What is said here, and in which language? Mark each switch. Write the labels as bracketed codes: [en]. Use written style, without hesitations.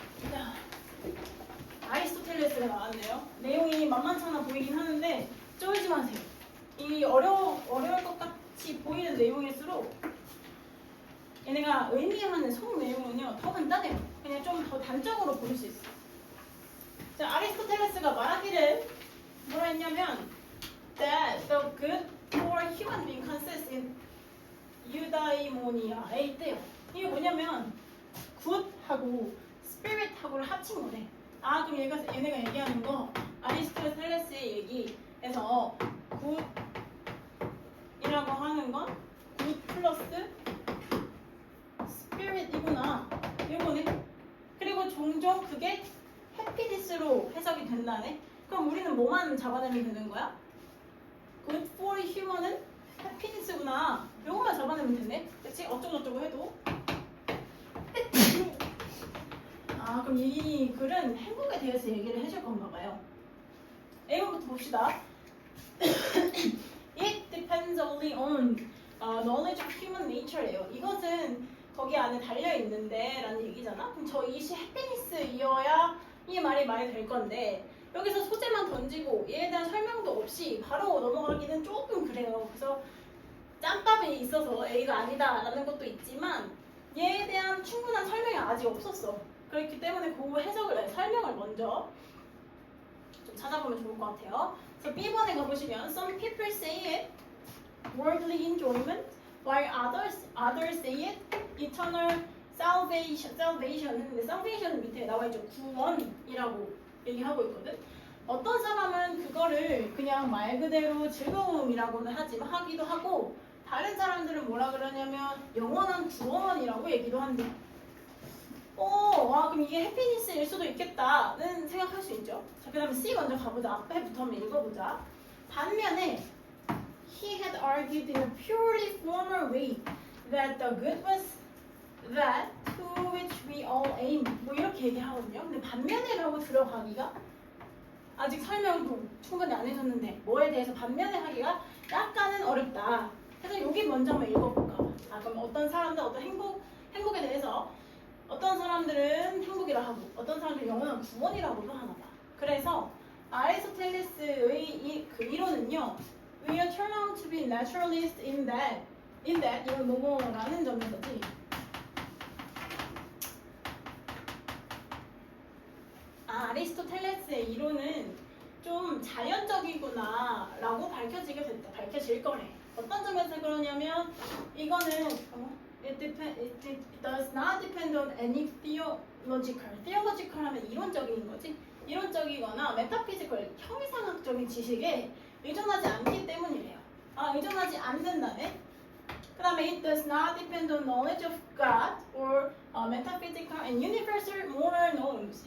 [ko] 자, 아리스토텔레스가 나왔네요. 내용이 만만찮아 보이긴 하는데 쫄지 마세요. 이 어려울 것 같이 보이는 내용일수록 얘네가 의미하는 속 내용은요 더 간단해요. 그냥 좀 더 단적으로 볼 수 있어요. 자, 아리스토텔레스가 말하기를 뭐라 했냐면 [en] that the good for human being consists in eudaimonia에 있대요. [ko] 이게 뭐냐면 굿하고 spirit하고를 합친 거래. 그럼 얘네가 얘기하는 거 아리스토텔레스의 얘기에서 굿이라고 하는 건 굿 플러스 spirit이구나. 이거네. 그리고 종종 그게 해피니스로 해석이 된다네. 그럼 우리는 뭐만 잡아내면 되는 거야? [en] Good for human [ko] 은 해피니스구나. 요거만 잡아내면 되네. 그치? 어쩌고저쩌고 해도. 그럼 이 글은 행복에 대해서 얘기를 해줄 건가 봐요. A번부터 봅시다. [en] It depends only on knowledge of human nature예요. [ko] 이것은 거기 안에 달려있는데 라는 얘기잖아. 그럼 저 이시 해피니스이어야 이 말이 될 건데 여기서 소재만 던지고 얘에 대한 설명도 없이 바로 넘어가기는 조금 그래요. 그래서 짬밥이 있어서 A가 아니다 라는 것도 있지만 얘에 대한 충분한 설명이 아직 없었어. 그렇기 때문에 그 설명을 먼저 좀 찾아보면 좋을 것 같아요. 그래서 B번에 가보시면 [en] Some people say it worldly enjoyment while others say it eternal salvation [ko] 했는데 salvation은 밑에 나와있죠. 구원이라고 얘기하고 있거든. 어떤 사람은 그거를 그냥 말 그대로 즐거움이라고는 하기도 하고 다른 사람들은 뭐라 그러냐면 영원한 구원이라고 얘기도 한대. 와, 그럼 이게 해피니스일 수도 있겠다는 생각할 수 있죠. 자, 그 다음에 C 먼저 가보자. 앞에부터 한번 읽어보자. 반면에 [en] He had argued in a purely formal way that the good was that to which we all aim. [ko] 뭐 이렇게 얘기하거든요. 근데 반면에라고 들어가기가 아직 설명도 충분히 안 해줬는데 뭐에 대해서 반면에 하기가 약간은 어렵다. 그래서 여기 먼저 한번 읽어볼까 봐. 그럼 어떤 사람들 어떤 행복에 대해서 어떤 사람들은 행복이라 하고 어떤 사람들은 영원한 구원이라고도 하나 봐. 그래서 아리스토텔레스의 그 이론은요. [en] We are turned out to be naturalist in that [ko] 이건 뭐뭐라는 점에서지. 아리스토텔레스의 이론은 좀 자연적이구나 라고 밝혀질 거래. 어떤 점에서 그러냐면 이거는 [en] it does not depend on any theological. [ko] theological 하면 이론적인 거지. 이론적이거나 메타피지컬, 형이상학적인 지식에 의존하지 않기 때문이래요. 의존하지 않는다네. 그 다음에 [en] it does not depend on knowledge of God or metaphysical and universal moral norms.